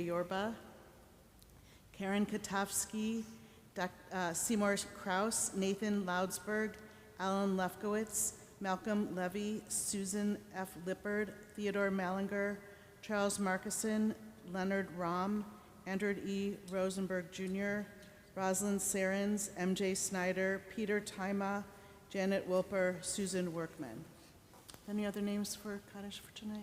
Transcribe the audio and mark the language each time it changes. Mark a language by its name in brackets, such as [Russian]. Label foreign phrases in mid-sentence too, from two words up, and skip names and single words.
[English] Yorba, Karen Katofsky, Seymour Kraus, Nathan Loudsberg, Alan Lefkowitz, Malcolm Levy, Susan F. Lippard, Theodore Mallinger, Charles Markison, Leonard Rahm, Andrew E. Rosenberg Jr., Rosalind Sarens, M.J. Snyder, Peter Tima, Janet Wilper, Susan Workman. Any other names for Kaddish for tonight?